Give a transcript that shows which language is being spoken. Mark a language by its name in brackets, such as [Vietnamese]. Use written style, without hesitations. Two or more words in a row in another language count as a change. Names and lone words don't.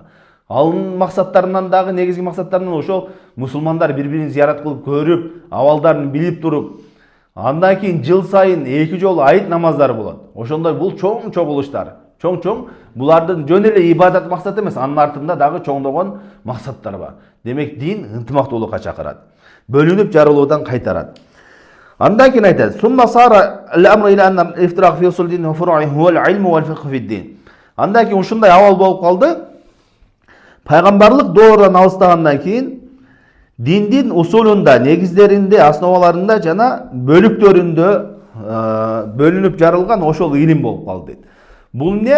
[Kyrgyz] Алын максаттарынан дагы негизги максаттарынан ошол мусулмандар бири-бирин зиярат кылып көрүп, абалдарын билип туруп, андан кийин жыл сайын 2 жолу айт намаздары болот. Ошондой бул чоң чогулуштар. Чоң булардын жөн эле ибадат максаты эмес, анын артында дагы чоңдогон максаттар бар. Демек дин ынтымактуулукка чакырат. Бөлүнүп жарылуудан кайтарат. Андан кийин айтат: [Arabic] "ثم صار الأمر إلى أن الافتراق في أصول دين وفروع هو العلم والفقه في الدين." [Kyrgyz] Андан кийин ушундай абал болуп калды. Пайгамбарлык доорунан алыстагандан кийин диндин усулунда, негиздеринде, основаларында жана бөлүктөрүндө бөлүнүп жарылган ошол илим болуп калды дейт. Бул эмне?